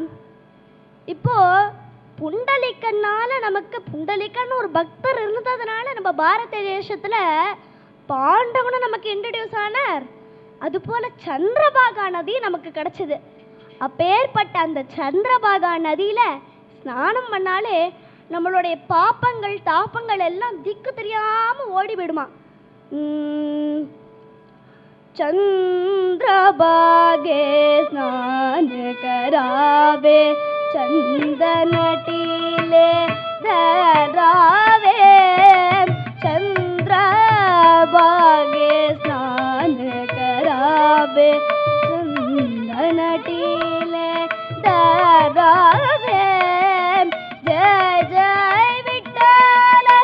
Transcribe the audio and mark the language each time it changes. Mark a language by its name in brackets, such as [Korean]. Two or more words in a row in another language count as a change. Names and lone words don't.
[Tamil] இப்போ புண்டலிக்கனால நமக்கு, புண்டலிக்கன் ஒரு பக்தர் இருந்ததுனால நம்ம பாரத தேசத்துல பாண்டவனும் நமக்கு இன்ட்ரடியூஸ் ஆனார். அதுபோல சந்திரபாகா நதி நமக்கு கிடைச்சது. அப்பேற்பட்ட அந்த சந்திரபாகா நதியில ஸ்நானம் பண்ணாலே நம்மளுடைய பாப்பங்கள் தாப்பங்கள் எல்லாம் திக்கு தெரியாம ஓடி விடுமா. [Marathi] चंद्रभागे स्नान करावे, चंदन टीले धरावे, चंद्रभागे स्नान करावे, चंदन टीले धरावे, जय जय विठ्ठल